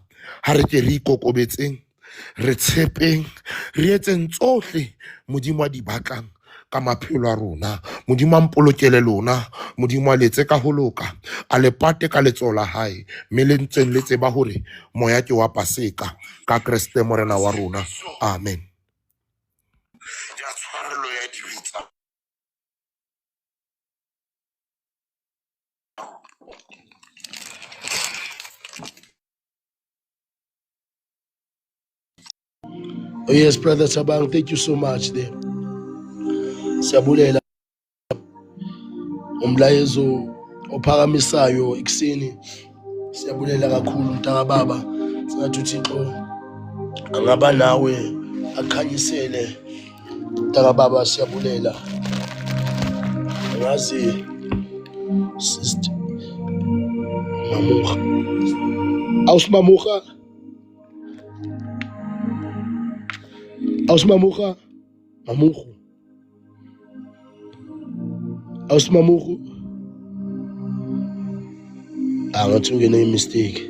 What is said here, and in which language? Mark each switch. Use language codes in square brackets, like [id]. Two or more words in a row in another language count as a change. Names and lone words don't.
[st] Ha re ke re ikokobetseng, re tshepeng, re etseng tsohle Modimo a di batlang ka maphelo a rona. Modimo a mpolokele lona, Modimo a letse ka ho loka, a le pate ka letsoho la hae, mme le ntseng le tseba hore moya ke wa Paseka ka Kriste morena wa rona. Amen. Ya tshwarelo ya dibe tsa [en] Oh yes, Brother Tabang, thank you so much there. [xh] Siyabulela umlayezo ophakamisayo ekuseni. Siyabulela kakhulu mntaka baba. Singathi uThixo angaba nawe akhanyisele mntaka baba, siyabulela. Ngazi sister Mamuha. [st] Ausmamuha. Ausmamuha. Mamuhu. Ausmamuhu. [xh] Ngathi ungene mistake.